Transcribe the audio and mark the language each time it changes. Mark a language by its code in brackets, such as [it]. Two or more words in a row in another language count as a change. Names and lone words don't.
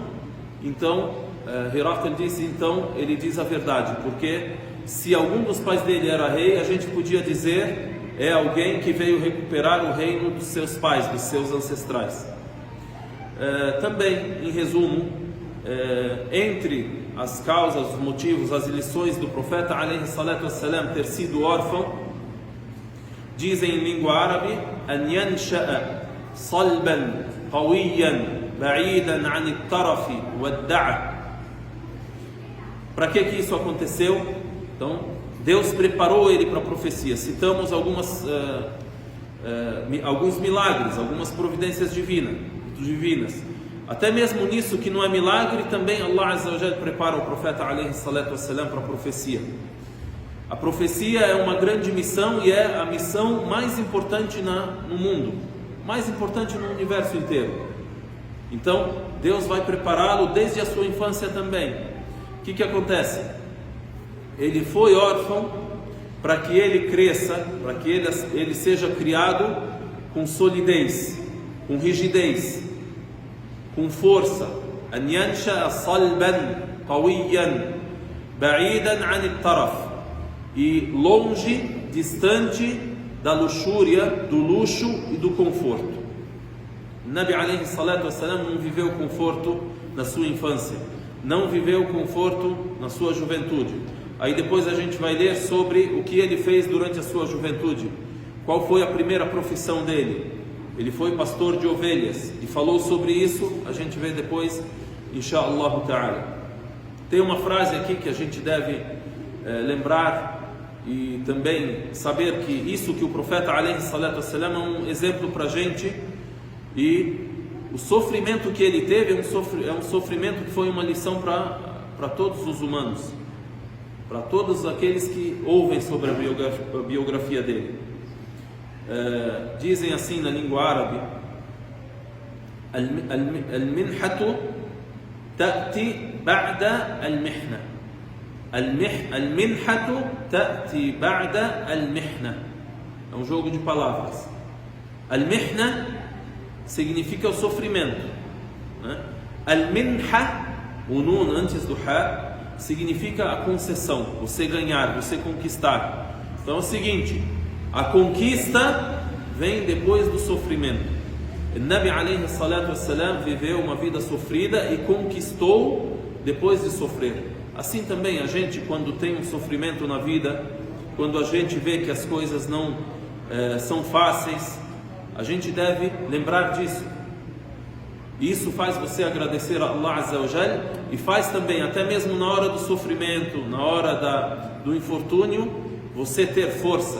[pt] Então Herakl disse: então ele diz a verdade, porque se algum dos pais dele era rei, a gente podia dizer é alguém que veio recuperar o reino dos seus pais, dos seus ancestrais. Também, em resumo, entre as causas, os motivos, as lições do profeta [ar] عليه الصلاة والسلام [pt] ter sido órfão, dizem em língua árabe: [ar] أن ينشأ صلبا قويا بعيدا عن الترف والدعة. [pt] Para que isso aconteceu? Então, Deus preparou ele para a profecia. Citamos alguns milagres, algumas providências divinas. Até mesmo nisso que não é milagre, também Allah [ar] عز وجل [pt] prepara o profeta [ar] عليه الصلاة والسلام [pt] para a profecia. A profecia é uma grande missão e é a missão mais importante no mundo, mais importante no universo inteiro. Então, Deus vai prepará-lo desde a sua infância também. O que acontece? Ele foi órfão para que ele cresça, para que ele seja criado com solidez, com rigidez, com força. [ar] أن ينشأ صلبا قويا بعيدا عن الترف, [pt] e longe, distante da luxúria, do luxo e do conforto. Nabi [ar] عليه الصلاة والسلام [pt] não viveu conforto na sua infância, não viveu conforto na sua juventude. Aí depois a gente vai ler sobre o que ele fez durante a sua juventude. Qual foi a primeira profissão dele? Ele foi pastor de ovelhas e falou sobre isso. A gente vê depois, [ar] إن شاء الله تعالى. [pt] Tem uma frase aqui que a gente deve lembrar e também saber que isso que o profeta [ar] عليه الصلاة والسلام [pt] é um exemplo para a gente, e o sofrimento que ele teve é um sofrimento que foi uma lição para todos os humanos, para todos aqueles que ouvem sobre a biografia dele. Dizem assim na língua árabe: [ar] المنحة تأتي بعد المحنة. المنحة تأتي بعد المحنة. [pt] É um jogo de palavras. Al-mihna significa o sofrimento, né? Al-minha, o nun antes do ha, significa a concessão, você ganhar, você conquistar. Então é o seguinte: a conquista vem depois do sofrimento. O Nabi [ar] عليه الصلاة والسلام [pt] viveu uma vida sofrida e conquistou depois de sofrer. Assim também a gente, quando tem um sofrimento na vida, quando a gente vê que as coisas não são fáceis, a gente deve lembrar disso. E isso faz você agradecer a Allah [ar] عز وجل, [pt] e faz também, até mesmo na hora do sofrimento, na hora do infortúnio, você ter força.